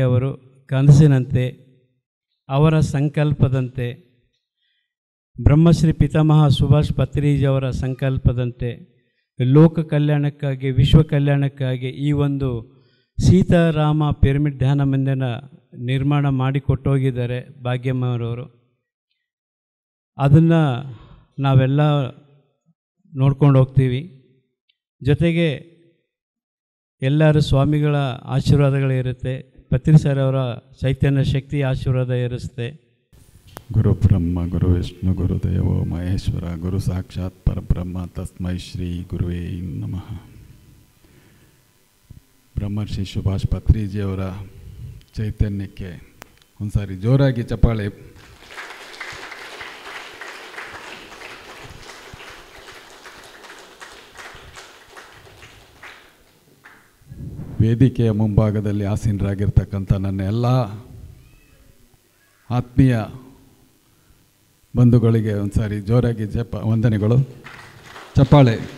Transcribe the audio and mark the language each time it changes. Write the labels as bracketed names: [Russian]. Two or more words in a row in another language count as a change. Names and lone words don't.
[Kannada] ಅವರು ಕನಸಿನಂತೆ, ಅವರ ಸಂಕಲ್ಪದಂತೆ, ಬ್ರಹ್ಮಶ್ರೀ ಪಿತಾಮಹ ಸುಭಾಷ್ ಪತ್ರಿಜಿಯವರ ಸಂಕಲ್ಪದಂತೆ ಲೋಕ ಕಲ್ಯಾಣಕ್ಕಾಗಿ, ವಿಶ್ವ ಕಲ್ಯಾಣಕ್ಕಾಗಿ ಈ ಒಂದು ಸೀತಾರಾಮ ಪಿರಮಿಡ್ ಧ್ಯಾನ ಮಂದಿರ ನಿರ್ಮಾಣ ಮಾಡಿಕೊಟ್ಟೋಗಿದ್ದಾರೆ ಭಾಗ್ಯಮ್ಮರವರು. ಅದನ್ನು ನಾವೆಲ್ಲ ನೋಡ್ಕೊಂಡು ಹೋಗ್ತೀವಿ. ಜೊತೆಗೆ ಎಲ್ಲರೂ ಸ್ವಾಮಿಗಳ ಆಶೀರ್ವಾದಗಳಿರುತ್ತೆ, ಪತ್ರಿ ಸರ್ ಅವರ ಚೈತನ್ಯ ಶಕ್ತಿ ಆಶೀರ್ವಾದ ಇರುತ್ತೆ. [Sanskrit] ಗುರು ಬ್ರಹ್ಮ ಗುರು ವಿಷ್ಣು ಗುರುದೇವೋ ಮಹೇಶ್ವರ ಗುರು ಸಾಕ್ಷಾತ್ ಪರಬ್ರಹ್ಮ ತಸ್ಮೈ ಶ್ರೀ ಗುರುವೇ ನಮಃ. [Kannada] ಬ್ರಹ್ಮರ್ಷಿ ಸುಭಾಷ್ ಪತ್ರಿಜಿಯವರ ಚೈತನ್ಯಕ್ಕೆ ಒಂದು ಸಾರಿ ಜೋರಾಗಿ ಚಪ್ಪಾಳೆ. ವೇದಿಕೆಯ ಮುಂಭಾಗದಲ್ಲಿ ಆಸೀನರಾಗಿರ್ತಕ್ಕಂಥ ನನ್ನ ಎಲ್ಲ ಆತ್ಮೀಯ ಬಂಧುಗಳಿಗೆ ಒಂದು ಸಾರಿ ಜೋರಾಗಿ ವಂದನೆಗಳು, ಚಪ್ಪಾಳೆ.